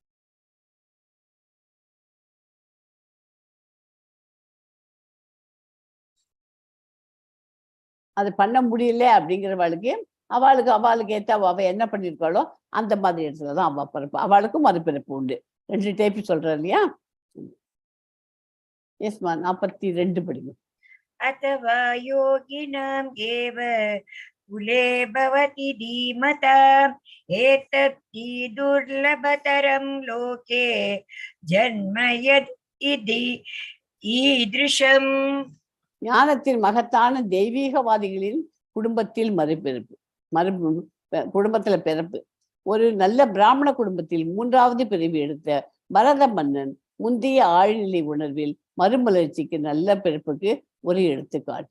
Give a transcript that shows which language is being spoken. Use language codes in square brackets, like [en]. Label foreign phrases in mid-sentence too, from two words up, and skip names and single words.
[ta] அது பண்ண முடியல அப்படிங்கிறவளுக்கு அவளுக்கு ஏற்ற அவ என்ன பண்ணியிருக்காளோ அந்த மாதிரி இடத்துலதான் அவ பிறப்பு. அவளுக்கும் மறுபிறப்பு உண்டு. 2 டைப் சொல்ற இல்லையா? எஸ்மா 42 படிக்கும். [sa] अथवा योगिनां एव कुले भवति धीमता एतद्धि दुर्लभतरं लोके जन्म यद् इति ईदृशम्. [ta] ஞானத்தின் மகத்தான தெய்வீகவாதிகளின் குடும்பத்தில் குடும்பத்துல பிறப்பு. ஒரு நல்ல பிராமண குடும்பத்தில் 3வது பிறவி எடுத்த பரத மன்னன் முந்தைய ஆழ்நிலை உணர்வில் மறுமலர்ச்சிக்கு நல்ல பிறப்புக்கு ஒரு எடுத்துக்காட்டு.